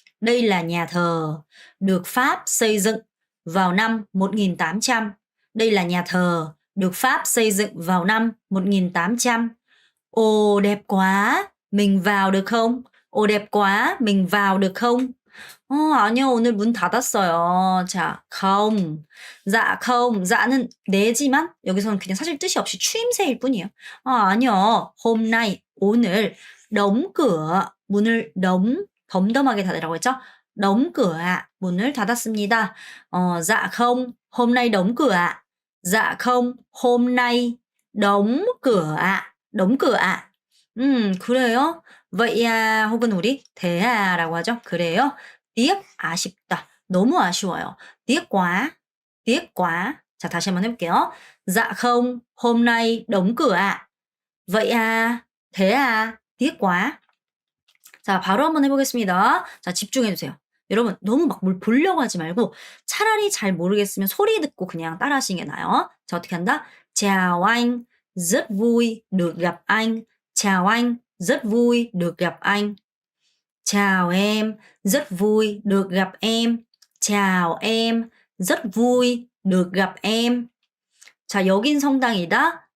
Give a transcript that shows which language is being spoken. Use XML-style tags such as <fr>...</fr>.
<vi>Đây là nhà thờ được Pháp xây dựng vào năm 1800. Đây là nhà thờ được Pháp xây dựng vào năm 1800. Ồ đẹp quá, mình vào được không? 오 đẹp quá, mình vào được không?</vi> <ko>아니요, 오늘 문 닫았어요.</ko> <vi>자, không. dạ không.</vi> <ko>자는 내지만 여기서는 그냥 사실 뜻이 없이 추임새일 뿐이에요. 아니요.</ko> <vi>hôm nay,</vi> <ko>오늘</ko> <vi>đóng cửa,</vi> <ko>문을 덤덤하게 닫으라고 했죠?</ko> <vi>đóng cửa ạ,</vi> <ko>문을 닫았습니다.</ko> <vi>dạ không, hôm nay đóng cửa ạ. dạ không, hôm nay đóng cửa ạ. đóng cửa ạ.</vi> <ko>그래요?</ko> <vi>vậy à,</vi> <ko>혹은 우리 대아라고 하죠. 그래요? tiếc, 아쉽다. 너무 아쉬워요.</ko> <vi>tiếc quá, tiếc quá.</vi> <ko>자, 다시 한번 해볼게요.</ko> <vi>dạ không, hôm nay đóng cửa ạ. vậy à, thế à, tiếc quá.</vi> <ko>자, 바로 한번 해보겠습니다. 자, 집중해주세요. 여러분, 너무 막 뭘 보려고 하지 말고 차라리 잘 모르겠으면 소리 듣고 그냥 따라 하시는 게 나아요. 자, 어떻게 한다?</ko> <vi>Chào anh, rất vui được gặp anh. Chào anh, rất vui được gặp anh. Chào em, rất vui được gặp em. Chào em, rất vui được gặp em.</vi> <ko>자, 여긴 성당이다.</ko>